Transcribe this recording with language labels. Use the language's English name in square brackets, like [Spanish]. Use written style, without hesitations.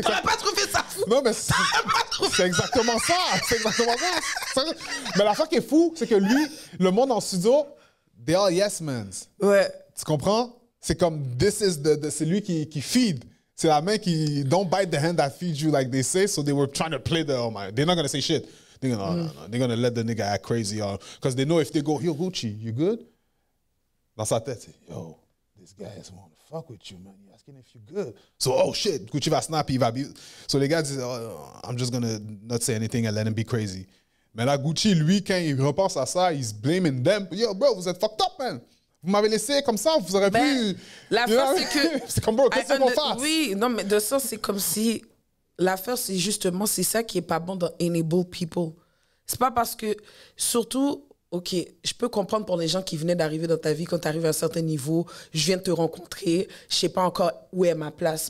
[French] t'aurais pas trouvé ça fou? Non, mais c'est exactement ça. C'est exactement ça. Mais la fois qui est fou, c'est que lui, le monde en studio, [English] they all yes men. [French] Ouais. Tu comprends? C'est comme, c'est lui qui feed. C'est la main qui, [English] don't bite the hand that feeds you like they say, so they were trying to play they're not going to say shit. They're going to they're gonna let the nigga act crazy. Because they know if they go, yo, Gucci, you good? [French] Dans sa tête, c'est, [English] yo, this guy is want to fuck with you, man. He's asking if you good. So, oh shit, [French] Gucci va snap, il va... [English] So [French] les gars disent, [English] oh, I'm just going to not say anything and let him be crazy. [French] Mais là, Gucci, lui, quand il repense à ça, [English] he's blaming them. [French] Yo, bro, vous êtes fucked up, man. Vous m'avez laissé comme ça, vous aurez pu... L'affaire, c'est que... c'est comme, bro, qu'est-ce qu'on fasse? Oui, non, mais de ça, c'est comme si... L'affaire, c'est justement, c'est ça qui est pas bon dans Enable People. C'est pas parce que... Surtout, OK, je peux comprendre pour les gens qui venaient d'arriver dans ta vie, quand tu arrives à un certain niveau, je viens de te rencontrer, je sais pas encore où est ma place.